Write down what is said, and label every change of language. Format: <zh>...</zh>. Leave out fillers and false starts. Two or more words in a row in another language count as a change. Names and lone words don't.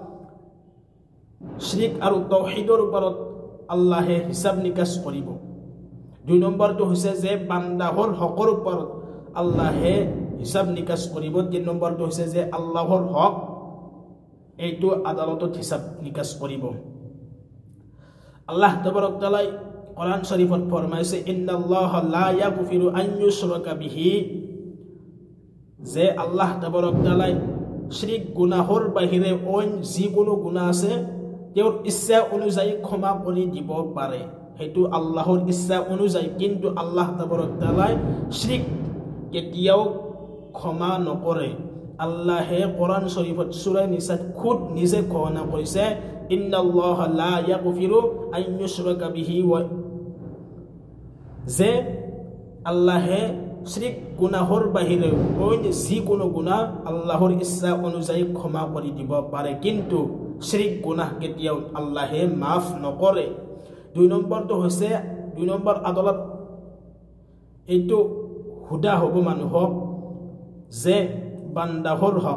<as>শিৰক আৰু তাওহীদৰ ওপৰত আল্লাহে হিসাব নিকাচ কৰিব দুই নম্বৰটো হৈছে যে বান্দাহৰ হকৰ ওপৰত আল্লাহে হিসাব নিকাচ কৰিব তিন নম্বৰটো হৈছে যে আল্লাহৰ হক এইটো আদালতত হিসাব নিকাচ কৰিব আল্লাহ তাবাৰক তাআলা কোরআন শরীফত ফরমাইছে</as> <ar>إن الله لا يغفر أن يشرك به</ar> <as>যে আল্লাহ তাবারক তাআলা শিরক গুনাহৰ বাহিৰে অইন যিকোনো গুনাহ আছে তেওঁৰ ইচ্ছা অনুযায়ী ক্ষমা কৰি দিব পাৰে হেতু আল্লাহৰ ইচ্ছা অনুযায়ী কিন্তু আল্লাহ তাবারক তাআলা শিরক কেতিয়াও ক্ষমা নকৰে আল্লাহে কোরআন শরীফত সূরা নিসাত খুদ নিজে ঘোষণা কৰিছে</as> <ar>إن الله لا يغفر أن يشرك به و</ar> <as>যে আল্লাহে শিরক গুনাহৰ বাহিৰে অইন যিকোনো গুনাহ আল্লাহৰ ইচ্ছা অনুযায়ী ক্ষমা কৰি দিব পাৰে কিন্তু শিরক গুনাহ কেতিয়াও আল্লাহে মাফ নকৰে দুই নম্বৰটো হৈছে দুই নম্বৰ আদালত এইটো হুদা হ'ব মানুহক যে বান্দাহৰ</as>